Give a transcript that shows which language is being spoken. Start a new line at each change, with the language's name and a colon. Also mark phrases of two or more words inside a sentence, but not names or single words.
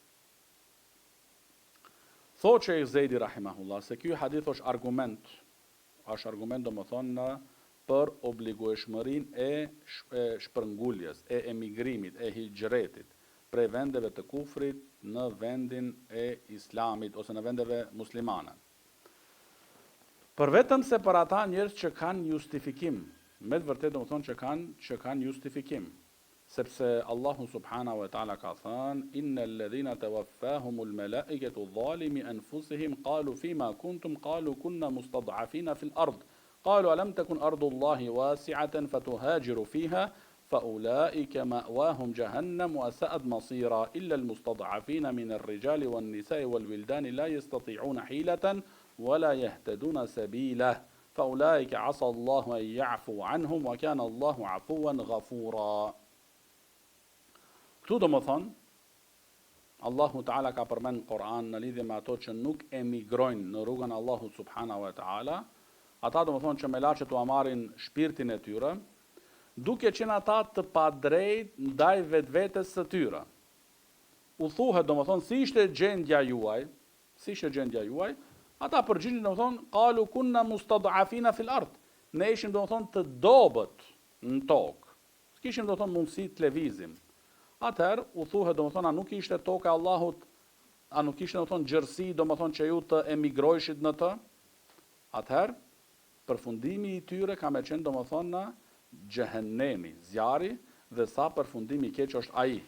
Albanian: Thotë Sheikh Zejdi rahimahullah se ky hadith është argument domethënë për obligueshmërinë e shpërnguljes, e emigrimit, e hijretit prej vendeve të kufrit në vendin e islamit ose në vendeve muslimane. Për vetëm se për ata njerëz që kanë justifikim, me të vërtetë domethënë që kanë justifikim, sepse
Arabic: الله سبحانه وتعالى
Albanian: ka thënë
Arabic: إن الذين توفاهم الملائكة ظالمي أنفسهم قالوا فيم كنتم قالوا كنا مستضعفين في الأرض قالوا ألم تكن أرض الله واسعة فتهاجروا فيها فأولئك مأواهم جهنم وساءت مصيرا إلا المستضعفين من الرجال والنساء والولدان لا يستطيعون حيلة ولا يهتدون سبيلا فأولئك عسى الله أن يعفو عنهم وكان الله عفوا غفورا.
Albanian: Këtu domethënë
Arabic: الله تعالى
Albanian: ka përmend Kur'an në lidhje me ato që nuk emigrojnë në rrugën e Allahut
Arabic: سبحانه وتعالى,
Albanian: ata domethënë që me laçet u marrin shpirtin e tyre, duke qenë ata të padrejt ndaj vetvetes së tyre. U thuhet domethënë si ishte gjendja juaj, ata përgjigjen domethënë
Arabic: قالوا كنا مستضعفين في الأرض.
Albanian: Ne ishim domethënë të dobët në tokë. S'kishim domethënë mundësi të lëvizim. Atëherë u thuhet domethënë a nuk ishte toka e Allahut, a nuk ishte domethënë gjërsi domethënë që ju të emigrojshit në të? atëherë përfundimi i tyre ka me qenë domethënë xhehenemi, zjarri, dhe sa përfundimi i keq është ai.